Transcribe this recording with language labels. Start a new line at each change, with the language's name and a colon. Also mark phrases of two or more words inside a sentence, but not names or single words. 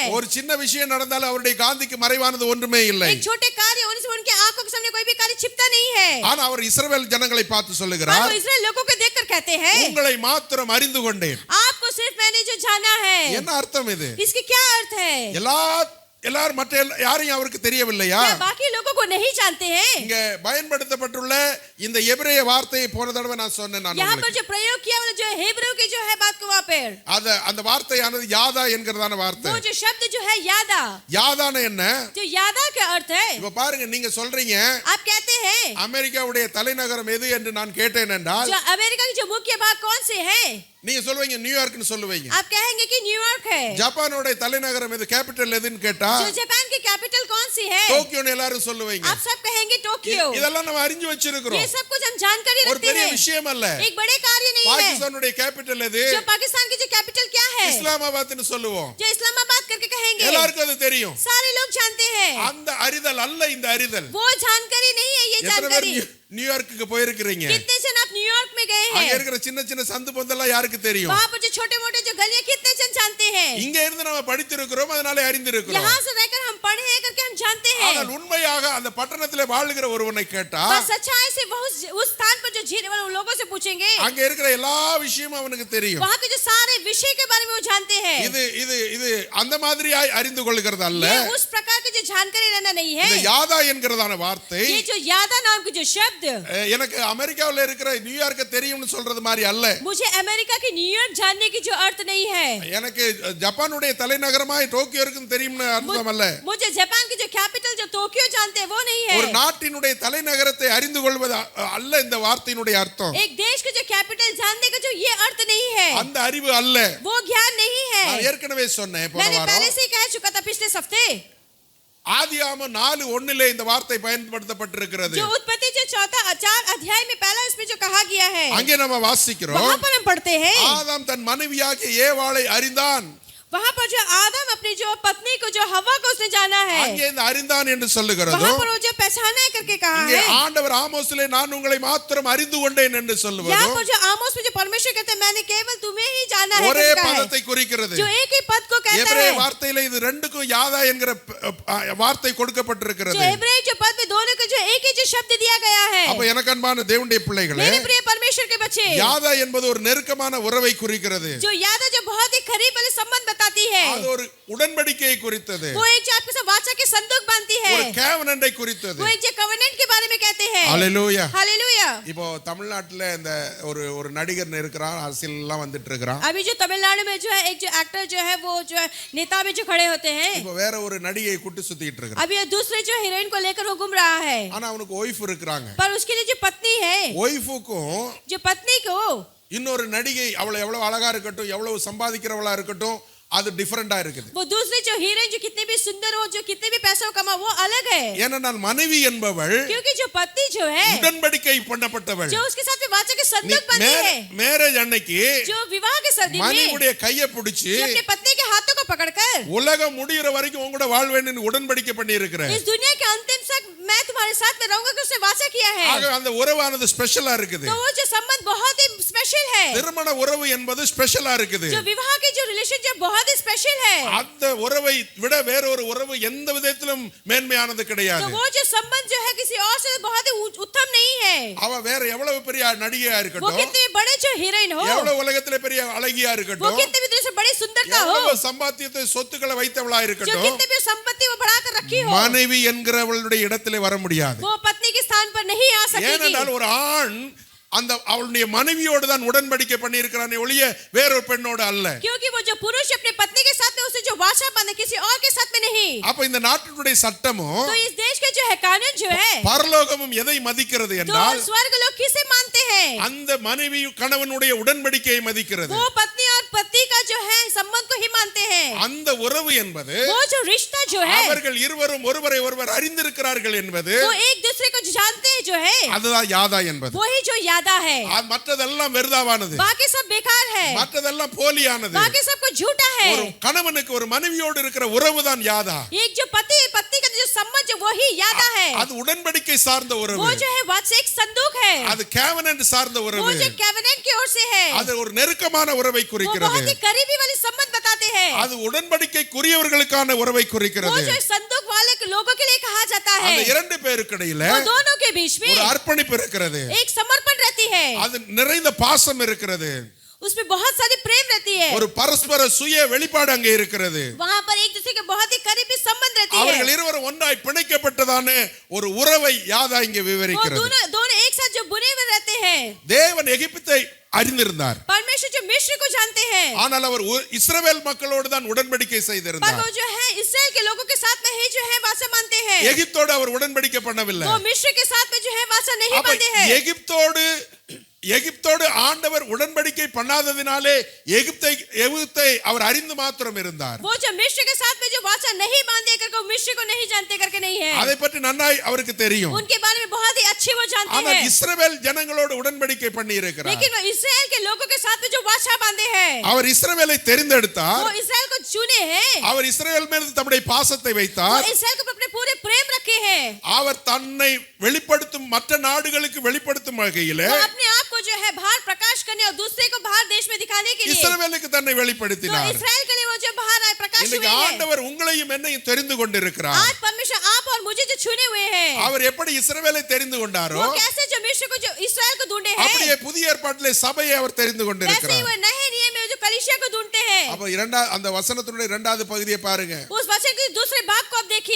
Tamil: ஒரு சின்ன விஷயம் நடந்தாலும் அவருடைய காந்திக்கு மறைவானது ஒன்றுமே இல்லை.
Hindi: एक छोटे कार्य होने से उनके आंखों के सामने कोई भी कार्य छिपता नहीं है.
Tamil: ஆனா அவர் இஸ்ரவேல் ஜனங்களை பார்த்து
Hindi: और
Tamil: சொல்லுகிறார்,
Hindi: वो इस्राएल लोगों को देखकर कहते हैं,
Tamil: உங்களை மாத்திரம் அறிந்து கொண்டேன்.
Hindi: आपको सिर्फ मैंने जो जाना है.
Tamil: என்ன அர்த்தம் இது?
Hindi: इसकी क्या अर्थ है?
Tamil: எல்லாரும் மற்ற யாரையும் அவருக்கு தெரியவில்லையா?
Hindi: क्या बाकी लोगों को नहीं जानते हैं?
Tamil: இங்க பயன்படுத்தப்பட்டுள்ள இந்த எபிரேய வார்த்தையை போன தடவை நான் சொன்னேன். நான்
Hindi: यहाँ पर
Tamil: உங்களுக்கு
Hindi: जो प्रयोग किया वो जो हेब्रू की जो है बात को वहाँ पर
Tamil: அந்த வார்த்தையானது யாதா என்கிறதான வார்த்தை.
Hindi: वो जो शब्द जो है यादा,
Tamil: யாதான என்ன?
Hindi: जो यादा का अर्थ है,
Tamil: இப்ப பாருங்க, நீங்க சொல்றீங்க
Hindi: आप कहते हैं
Tamil: அமெரிக்காவுடைய தலைநகரம் எது என்று நான் கேட்டேன் என்றால்,
Hindi: जो अमेरिका की जो मुख्य भाग कौन से है?
Tamil: நீங்க சொல்லுவீங்க நியூயார்க்னு சொல்லுவீங்க.
Hindi: आप कहेंगे कि न्यूयॉर्क है.
Tamil: ஜப்பானோட தலைநகரம் எது, கேபிட்டல் எதுன்னு கேட்டா
Hindi: जो जापान की कैपिटल कौन सी है?
Tamil: டோக்கியோன்னு எல்லாரும் சொல்லுவீங்க.
Hindi: आप सब कहेंगे टोक्यो.
Tamil: இதெல்லாம் நம்ம அறிஞ்சு வச்சிருக்கிறோம்.
Hindi: ये सब कुछ हम जानकारी
Tamil: ஒரு
Hindi: रखते
Tamil: பெரிய
Hindi: हैं.
Tamil: விஷயம் அல்ல.
Hindi: एक बड़े कार्य नहीं है.
Tamil: பாகிஸ்தானுடைய கேபிட்டல் எது?
Hindi: जो पाकिस्तान की जो कैपिटल क्या है?
Tamil: இஸ்லாமாபாத்னு சொல்லுவோம்.
Hindi: जो इस्लामाबाद करके कहेंगे.
Tamil: எல்லாருக்கும் அது தெரியும்.
Hindi: सारे लोग जानते हैं.
Tamil: அந்த அறிதல் அல்ல இந்த அறிதல்.
Hindi: वो जानकारी नहीं है ये
Tamil: எத்தனை பேர்
Hindi: जानकारी.
Tamil: நியூயார்க்குக்கு போயிருக்கிறீங்க?
Hindi: कितने जन आप न्यूयॉर्क में गए
Tamil: அங்க
Hindi: हैं?
Tamil: இருக்கிற சின்ன சின்ன சந்து பொந்தெல்லாம் யாருக்கு தெரியும்?
Hindi: वहाँ पर जो छोटे मोटे जो गलियां कितने जन जानते हैं?
Tamil: இங்க இருந்து நம்ம படித்திருக்கிறோம், அதனால அறிந்திருக்கிறோம்.
Hindi: यहाँ से रहकर हम पढ़े हैं करके हम जानते हैं.
Tamil: ஆனால் உண்மையாக அந்த பட்டணத்திலே வாழுகிற ஒருவனை கேட்டா
Hindi: पर सच्चाई से उस स्थान पर जो जो जीने वाले उन लोगों से पूछेंगे,
Tamil: அங்க இருக்கிற எல்லா விஷயமும் அவனுக்கு தெரியும்.
Hindi: वहाँ के जो सारे विषय के बारे में वो जानते हैं.
Tamil: இது இது இது அந்த மாதிரியாய் அறிந்து கொள்கிறது அல்ல.
Hindi: ये उस प्रकार की जो जानकारी रहना नहीं है.
Tamil: இந்த யாதா என்கிறதான வார்த்தை
Hindi: ये जो यादा नाम की जो शब्द,
Tamil: எனக்கு அமெரிக்காவுல இருக்கிற நியூயார்க்க தெரியும்னு சொல்றது மாதிரி அல்ல.
Hindi: मुझे अमेरिका की न्यूयॉर्क जानने की जो अर्थ नहीं है.
Tamil: எனக்கு ஜப்பானுடைய தலைநகரமாய் டோக்கியோ இருக்குன்னு தெரியும்னு அர்த்தம் அல்ல.
Hindi: मुझे जापान की जो कैपिटल जो टोक्यो जानते हैं वो नहीं है.
Tamil: ஒரு நாட்டினுடைய தலைநகரத்தை அறிந்து கொள்வது அல்ல இந்த வார்த்தையினுடைய அர்த்தம்.
Hindi: एक देश के जो कैपिटल जानने का जो ये अर्थ नहीं है.
Tamil: அந்த அறிவு அல்ல.
Hindi: वो ज्ञान नहीं है.
Tamil: நான் ஏற்கனவே சொன்னேன் போன
Hindi: मैंने
Tamil: வாரம்.
Hindi: पहले से ही कह चुका था पिछले हफ्ते.
Tamil: ஆதியாகமம் 4:1 இந்த வார்த்தை பயன்படுத்தப்பட்டிருக்கிறது.
Hindi: जो उत्पत्ति जो 4 अध्याय में पहला इसमें जो कहा गया है,
Tamil: அங்கே நம்ம வாசிக்கிறோம்.
Hindi: वहां पर हम पढ़ते हैं,
Tamil: ஆதாம் தன் மனைவியாகிய ஏவாளை அறிந்தான்.
Hindi: वहां पर जो आदम अपनी जो पत्नी को जो हवा को उसने जाना है,
Tamil: அங்கே இந்த அறிந்தான் என்று சொல்லுகிறது.
Hindi: वहां पर वो जो पहचाना है करके कहा
Tamil: இங்கே
Hindi: है.
Tamil: ஆண்டவர் ஆமோஸிலே நான் உங்களை மாத்திரம் அறிந்து கொண்டேன் என்று சொல்லுவது
Hindi: यहाँ पर जो आमोस में जो परमेश्वर कहते हैं मैंने केवल तुम्हें ही जाना है
Tamil: ஒரே
Hindi: करके कहा है,
Tamil: பதத்தை குறிக்கிறது.
Hindi: जो एक ही पद को कहता
Tamil: எபிரேய
Hindi: है.
Tamil: வார்த்தையில இது ரெண்டுக்கும் யாதா என்கிற வார்த்தை கொடுக்கப்பட்டிருக்கிறது.
Hindi: जो इब्रानी जो पद में दोनों को जो एक ही जो शब्द दिया गया है.
Tamil: அப்ப எனக்கு அன்பான தேவனுடைய பிள்ளைகளே,
Hindi: मेरे प्रिय परमेश्वर के बच्चे,
Tamil: யாதா என்பது ஒரு நெருக்கமான உறவை குறிக்கிறது.
Hindi: जो यादा जो बहुत ही करीब वाले संबंध बताती है,
Tamil: அது ஒரு உடன்படிக்கையை குறித்தது.
Hindi: वो एक जो आपके साथ वाचा के संदूक बांधती है,
Tamil: ஒரு covenant-ஐ குறித்தது.
Hindi: वो एक जो कवेनेंट के बारे में कहते हैं.
Tamil: ஹalleluya.
Hindi: हालेलुया.
Tamil: இப்போ தமிழ்நாட்டுல இந்த ஒரு நடிகர் இருக்கிறான், அரசியல் எல்லாம் வந்துட்டு இருக்கிறான்.
Hindi: अभी जो तमिलनाडु में जो है एक जो एक्टर जो है वो जो है नेता में जो खड़े होते हैं,
Tamil: இப்போ வேற ஒரு நடிகை கூட்டி சுத்திட்டு இருக்கிறான்.
Hindi: अभी दूसरे जो हीरोइन को लेकर वो घूम रहा है,
Tamil: ஆனா அவனுக்கு ஒய்ஃப் இருக்காங்க.
Hindi: पर उसके लिए जो पत्नी है,
Tamil: ஒய்ஃபுக்கும்
Hindi: जो पत्नी को
Tamil: இன்னொரு நடிகை அவளை எவ்வளவு அழகா இருக்கட்டும், எவ்வளவு சம்பாதிக்கிறவளா இருக்கட்டும், அது டிஃபரெண்டா இருக்குது.
Hindi: वो दूसरे जो हीरोइन जो कितने भी सुंदर हो, जो कितने भी पैसा कमा, वो अलग है.
Tamil: ஏனென்றால் மனைவி என்பவள்
Hindi: क्योंकि जो पत्नी जो है,
Tamil: உடன்படிக்கை பண்ணப்பட்டவள்.
Hindi: जो उसके साथ में वाचा के संदूक बांधी है,
Tamil: மேரேஜ் அன்னைக்கு
Hindi: जो विवाह के सर्दी में
Tamil: மனைவியுடைய கையை பிடிச்சு
Hindi: जो अपनी पत्नी के हाथों को पकड़कर
Tamil: உலகம் முடிகிற வரைக்கும் உங்க கூட வாழ்வேன்னு உடன்படிக்கை பண்ணி இருக்கிற.
Hindi: इस दुनिया के अंतिम तक मैं तुम्हारे साथ में रहूंगा कि उसने वाचा किया है.
Tamil: ஆக அந்த உறவானது ஸ்பெஷலா இருக்குது.
Hindi: तो वो जो संबंध बहुत ही स्पेशल है.
Tamil: திருமண உறவு என்பது ஸ்பெஷலா இருக்குது.
Hindi: जो विवाह की जो रिलेशनशिप बहुत ही स्पेशल है.
Tamil: அந்த உறவை விட வேறொரு உறவு எந்த விதத்திலும் மேன்மையானது
Hindi: तो
Tamil: கிடையாது.
Hindi: वो जो संबंध जो है किसी और से बहुत ही उत्तम नहीं है.
Tamil: அவ வேற எவ்வளவு பெரிய நடிகையா
Hindi: वो
Tamil: இருக்கட்டும்,
Hindi: कितने बड़े जो हीरोइन हो,
Tamil: எவ்வளவு உலகத்திலே பெரிய அழகியா
Hindi: वो
Tamil: இருக்கட்டும்,
Hindi: कितने भी से बड़ी सुंदरता हो,
Tamil: எவ்வளவு சம்பாத்தியத்தை சொத்துக்களை வைத்தவளா
Hindi: जो
Tamil: இருக்கட்டும்,
Hindi: कितने भी संपत्ति वो बढ़ाकर रखी हो,
Tamil: மனைவி என்கிறவளுடைய இடத்திலே வர முடியாது.
Hindi: वो पत्नी के स्थान पर नहीं आ सकेगी.
Tamil: ஏனென்றால் ஒரு ஆண் அந்த அவளுடைய மனைவியோடு தான் உடன்படிக்கை பண்ணி இருக்கிறானே ஒழிய வேறொரு பெண்ணோடு அல்ல.
Hindi: क्योंकि वो जो पुरुष अपने पत्नी के साथ में उसे जो वाचा बांधे किसी और के साथ में नहीं.
Tamil: அப்ப இந்த நாட்டினுடைய சட்டமும்
Hindi: तो इस देश के जो है कानून जो है,
Tamil: பரலோகமும் எதை மதிக்கிறது
Hindi: तो
Tamil: என்றால்
Hindi: स्वर्ग लोग किसे मानते हैं?
Tamil: அந்த மனைவி கணவனுடைய உடன்படிக்கையை மதிக்கிறது.
Hindi: वो पत्नी और पति का जो है संबंध को ही मानते हैं.
Tamil: அந்த உறவு என்பது
Hindi: वो जो रिश्ता जो है,
Tamil: அவர்கள் இருவரும் ஒருவரை ஒருவர் அறிந்திருக்கிறார்கள் என்பது,
Hindi: वो एक दूसरे को जो जानते हैं जो है,
Tamil: அதுதான் யாதா என்பது.
Hindi: वही जो यादा है.
Tamil: மற்றதெல்லாம் வெறுதாவானது,
Hindi: बाकी सब बेकार है,
Tamil: மற்றதெல்லாம் போலியானது.
Hindi: बाकी सब कुछ झूठा है.
Tamil: ஒரு கணவனுக்கு ஒரு மனைவியோடு இருக்கிற உறவு தான் யாதா.
Hindi: एक जो पति पत्नी का जो संबंध जो वही यादा है.
Tamil: அது உடன்படிக்கை சார்ந்த உறவு.
Hindi: वो जो है वाचा एक संदूक है.
Tamil: அது covenant சார்ந்த
Hindi: वो
Tamil: உறவு.
Hindi: जो कवेनेंट की ओर से है.
Tamil: அது ஒரு நெருக்கமான உறவை
Hindi: वो
Tamil: குறிக்கிறது.
Hindi: बहुत ही करीबी वाले संबंध बताते हैं.
Tamil: அது உடன்படிக்கைக்குரியவர்களுக்கான உறவை
Hindi: वो
Tamil: குறிக்கிறது.
Hindi: जो संदूक वाले लोगों के लिए कहा जाता है.
Tamil: அந்த இரண்டு பேருக்கு இடையில
Hindi: वो दोनों के बीच में
Tamil: ஒரு அர்ப்பணிப்பு இருக்கிறது.
Hindi: एक समर्पण रहती है.
Tamil: அது நிறைந்த பாசம் இருக்கிறது.
Hindi: उसमें बहुत सारी प्रेम रहती है.
Tamil: ஒரு பரஸ்பர சுய வெளிப்பாடு அங்கே இருக்கிறது.
Hindi: वहां पर एक दूसरे के बहुत ही करीबी संबंध रहती है.
Tamil: அவர்கள் இருவரும் ஒன்றாய் பிணைக்கப்பட்டதான ஒரு உறவை யாதா இங்கே
Hindi: वो
Tamil: விவரிக்கிறது.
Hindi: दोनों एक साथ जो बुने हुए रहते हैं.
Tamil: தேவன் எகிப்தை அறிந்திருந்தார்.
Hindi: परमेश्वर जो मिस्र को जानते हैं,
Tamil: ஆனால் அவர் இஸ்ரவேல் மக்களோடு தான் உடன்படிக்கை
Hindi: पर
Tamil: செய்திருந்தார்.
Hindi: वो जो है इस्राएल के लोगों के साथ में ही जो है वाचा मानते हैं.
Tamil: எகிப்தோடு அவர் உடன்படிக்கை பண்ணவில்லை.
Hindi: वो मिस्र के साथ में जो है वाचा नहीं
Tamil: அப்ப
Hindi: बांधे हैं.
Tamil: எகிப்தோடு ஆண்டவர் உடன்படிக்கை பண்ணாததினாலே எகிப்தை அவர் அறிந்து மாத்திரம் இருந்தார்.
Hindi: वो जो मिस्र के साथ में जो वाचा नहीं बांधे करके मिस्र को नहीं जानते करके नहीं है.
Tamil: அதை பற்றி நன்னாய் அவருக்கு தெரியும்.
Hindi: उनके बारे में बहुत ही अच्छे वो जानते
Tamil: ஆனால்
Hindi: हैं.
Tamil: இஸ்ரவேல் ஜனங்களோடு உடன்படிக்கை பண்ணி இருக்கிறார்.
Hindi: लेकिन वो इस्राएल के लोगों के साथ में जो वाचा बांधे हैं,
Tamil: அவர் இஸ்ரவேலை தெரிந்தெடுத்தார்.
Hindi: वो इस्राएल को चुने हैं.
Tamil: அவர் இஸ்ரவேல் மீது தம்முடைய பாசத்தை
Hindi: वो
Tamil: வைத்தார்.
Hindi: इस्राएल को अपने पूरे प्रेम रखे हैं.
Tamil: அவர் தன்னை வெளிப்படுத்தும் மற்ற நாடுகளுக்கு வெளிப்படுத்தும் வகையிலே
Hindi: वो अपने आप को जो है बाहर प्रकाश करने और दूसरे को बाहर देश में दिखाने के लिए
Tamil: இஸ்ரவேலுக்கு தன்னை
Hindi: तो
Tamil: வெளிப்படுத்தினார்.
Hindi: इस्राएल के लिए वो जो बाहर आए प्रकाश हुए
Tamil: இன்னைக்கு
Hindi: हैं.
Tamil: ஆண்டவர் உங்களையும் என்னையும் தெரிந்து கொண்டிருக்கிறார்.
Hindi: आज परमेश्वर आप और मुझे जो चुने हुए हैं,
Tamil: அவர் எப்படி இஸ்ரவேலை தெரிந்து கொண்டாரோ
Hindi: वो कैसे जो मिस्र को जो इस्राएल को ढूंढे हैं,
Tamil: அப்படியே புதிய ஏற்பாட்டிலே சபையை அவர் தெரிந்து
Hindi: वैसे ही
Tamil: கொண்டிருக்கிறார்.
Hindi: वो नए नियम में जो कलीसिया को ढूंढते हैं।
Tamil: அப்ப அந்த வசனத்தினுடைய இரண்டாவது பகுதியை பாருங்க.
Hindi: उस वचन के दूसरे भाग को आप देखिए,